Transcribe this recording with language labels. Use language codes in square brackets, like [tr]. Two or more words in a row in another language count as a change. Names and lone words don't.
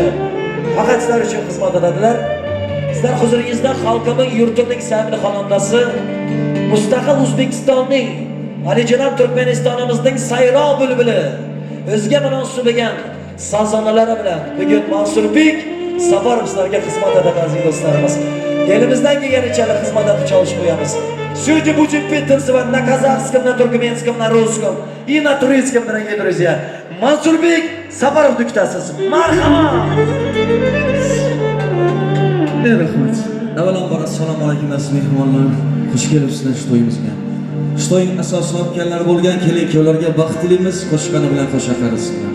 [uz] Faqat sizlar uchun xizmat etadilar. Sizlar huzuringizda xalqimiz yurtimning sevimli xonandasi, mustaqil O'zbekistonning, Alijanab Turkmanistonimizning sayroq bulbuli, o'zga munosib bo'lgan sazonalari bilan bugun Mansurbek Safarov sizlarga xizmat etadi aziz do'stlarimiz. Elimizdan kelganicha xizmat etib çalışib qo'yamiz. [ru] Сегодня будем петь, танцевать на казахском, на туркменском, на русском и на турецком, дорогие друзья. [uz] Mansurbek Safarovni kutasiz. Marhamat. Rahmat. Avvalambor assalomu alaykum aziz mehmonlar. Xush kelibsizlar shu to'yimizga. Shu to'yning asosini olganlar bo'lgan kelin-kuyovlarga baxt tilaymiz, qo'shiqani bilan qo'sha qarisizlar.